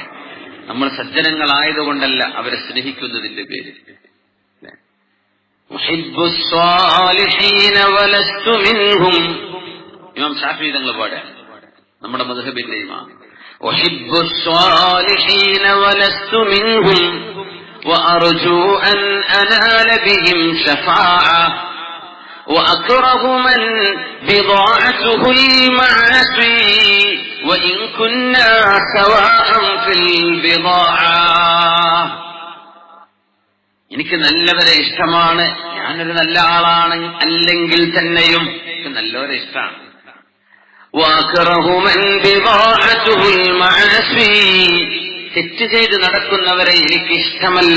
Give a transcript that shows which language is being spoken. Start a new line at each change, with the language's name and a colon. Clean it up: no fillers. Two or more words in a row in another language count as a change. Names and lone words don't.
Malayalam: നമ്മൾ സജ്ജനങ്ങളായതുകൊണ്ടല്ല, അവരെ സ്നേഹിക്കുന്നതിന്റെ പേര്. ഇമാം ശാഫിഈ തങ്ങൾ പാടുക, നമ്മുടെ മദ്ഹബിന്റെ ഇമാം.
Arabic: أحب الصالحين ولست منهم وأرجو أن أنال بهم شفاعة وأكره من بضاعته المعاصي وإن كنا سواء في البضاعة.
Malayalam: എനിക്ക് നല്ലവരെ ഇഷ്ടമാണ്, ഞാനൊരു നല്ല ആളാണ് അല്ലെങ്കിൽ തന്നെയും എനിക്ക് നല്ലവരെ ഇഷ്ടമാണ്. തെറ്റ് ചെയ്ത് നടക്കുന്നവരെ എനിക്കിഷ്ടമല്ല.